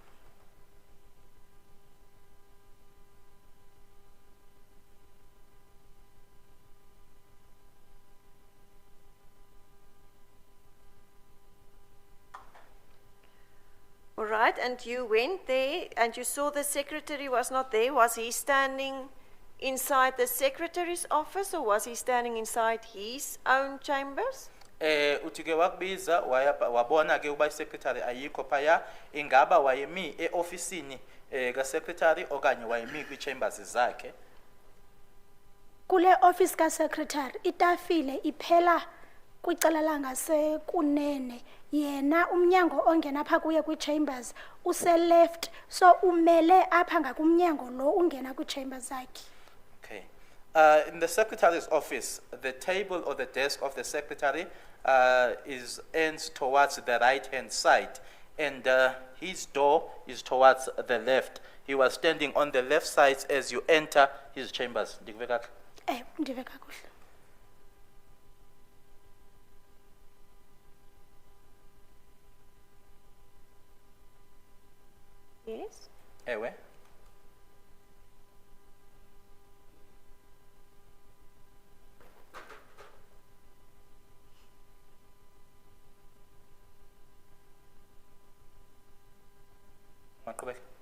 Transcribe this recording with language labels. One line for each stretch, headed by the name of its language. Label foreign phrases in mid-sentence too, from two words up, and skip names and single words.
English: All right, and you went there and you saw the secretary was not there. Was he standing inside the secretary's office, or was he standing inside his own chambers?
Xhosa: Uthi ke wakubiza wabona ke uba secretary ayikho phaya, ingaba wayemi eofisini ka secretary okanye wayemi kwi chambers zakhe? Kule office ka secretary itafile iphela kwicala langase kunene, yena umnyango ongena apha kuye kwi-chambers use-left, so umele apha ngakumnyango lo ungena kwi-chambers zakhe.
English: Okay. In the secretary's office, the table or the desk of the secretary ends towards the right-hand side, and his door is towards the left. He was standing on the left side as you enter his chambers.
Xhosa: Ndikuve kakuhle? Ndive kakuhle.
English: Yes.
Xhosa: Ewe. Maqhubeka.